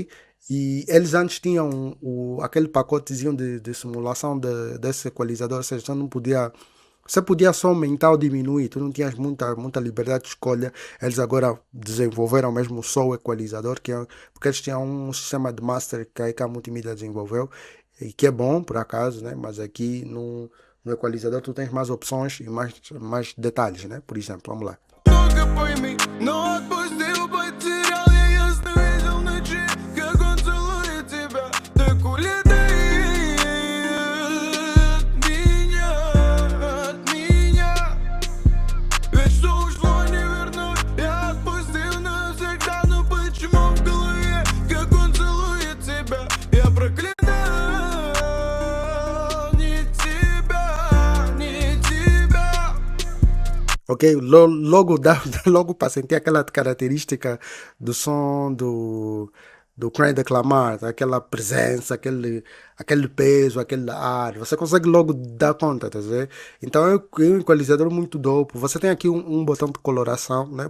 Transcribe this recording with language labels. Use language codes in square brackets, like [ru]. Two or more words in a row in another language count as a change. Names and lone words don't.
[pt] E eles antes tinham aquele pacotezinho de simulação desse equalizador, ou seja, você podia só aumentar ou diminuir, tu não tinhas muita liberdade de escolha. Eles agora desenvolveram mesmo só o equalizador, porque eles tinham um sistema de master que a EK Multimedia desenvolveu, e que é bom, por acaso, né? Mas aqui no equalizador tu tens mais opções e mais detalhes, né? Por exemplo, vamos lá. [ru] Только пойми, но отпустил потерял я ясно видел ночи, как он целует тебя, так улетай от меня. Ведь что ушло не вернуть, я отпустил навсегда, но почему в голове, как он целует тебя, я проклинал не тебя, не тебя. [pt] Ok, logo para sentir aquela característica do som do Kendrick Lamar, aquela presença, aquele peso, aquele ar, você consegue logo dar conta, tá vendo? Então é um equalizador muito dope. Você tem aqui um botão de coloração, né?